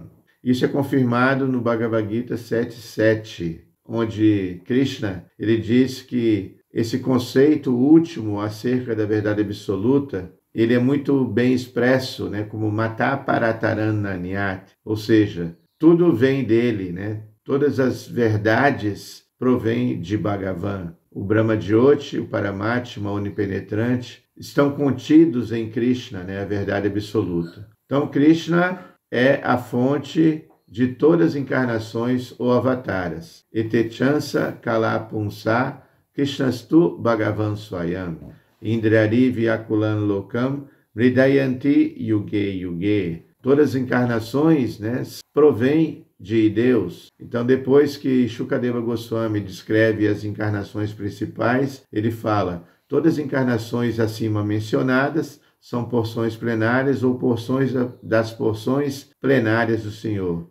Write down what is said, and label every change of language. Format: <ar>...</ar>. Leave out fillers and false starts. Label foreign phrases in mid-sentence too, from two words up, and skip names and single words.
<pt>Isso é confirmado no Bhagavad Gita 7.7, onde Krishna ele diz que esse conceito último acerca da verdade absoluta, ele é muito bem expresso, como</pt> <sa>Mata Paratarananyat,</sa> <pt>ou seja, tudo vem dele, Todas as verdades provêm de Bhagavan. O Brahma-jyoti, o Paramatma onipenetrante, estão contidos em Krishna, a verdade absoluta. Então, Krishna é a fonte de todas as encarnações ou avataras.</pt> <sa>Etechansa kalapunsa Krishnastu Bhagavan Swayam Indrari Vyakulan Lokam Hridayanti Yuge Yuge.</sa> <pt>Todas as encarnações provêm de Deus. Então, depois que Shukadeva Goswami descreve as encarnações principais, ele fala: todas as encarnações acima mencionadas são porções plenárias ou porções das porções plenárias do Senhor.</pt>